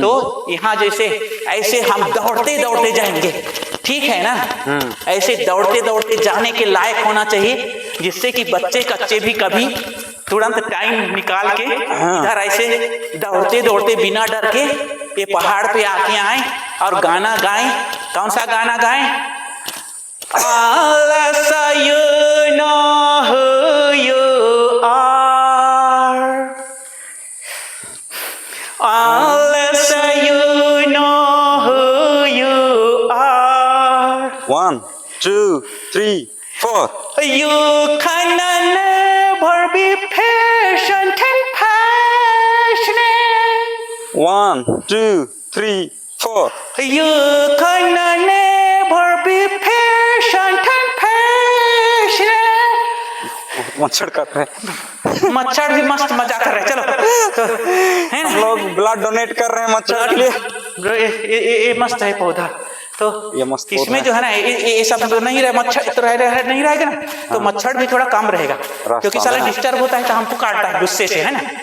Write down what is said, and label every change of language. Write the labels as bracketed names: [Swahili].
[Hindi] तो यहाँ जैसे ऐसे हम दौड़ते दौड़ते जाएंगे, ठीक है ना, ऐसे दौड़ते दौड़ते जाने के लायक होना चाहिए, जिससे कि बच्चे कच्चे भी कभी तुरंत टाइम निकाल के इधर ऐसे दौड़ते दौड़ते बिना डर के ये पहाड़ पे आके आए और गाना गाएं। कौन सा गाना गाएं? [English] Unless you know who you are, unless you know who you are, 1 2 3 4, you can never be patient and passionate. 1 2 3 4, You can never be patient and passionate. [Hindi] मच्छर काट रहे हैं। मच्छर भी मस्त मजा कर रहे हैं। चलो तो है ना, हम लोग ब्लड डोनेट कर रहे हैं मच्छर के लिए। ये मस्त है पौधा। तो ये मस्त इसमें जो है ना, ये सब तो नहीं रहे, मच्छर तो नहीं रहेगा ना, तो मच्छर भी थोड़ा कम रहेगा, क्योंकि साला डिस्टर्ब होता है तो हमको काटता है गुस्से से, है ना।